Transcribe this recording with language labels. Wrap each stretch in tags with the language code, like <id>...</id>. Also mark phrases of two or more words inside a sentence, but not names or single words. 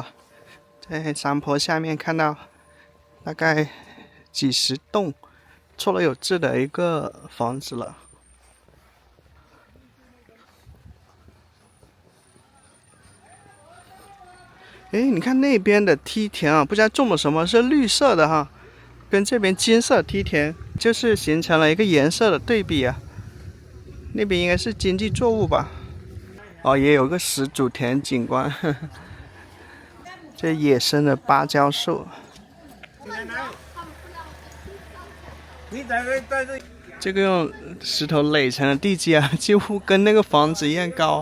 <zh>在山坡下面看到大概幾十棟錯落有致的一個房子了。你看那邊的梯田啊，不知道種了什麼，是綠色的哈， 跟這邊金色梯田就是形成了一個顏色的對比啊。那邊應該是經濟作物吧？哦，也有個始祖田景觀，呵呵，這野生的芭蕉樹。這個用石頭垒成的地基啊，幾乎跟那個房子一樣高。</zh>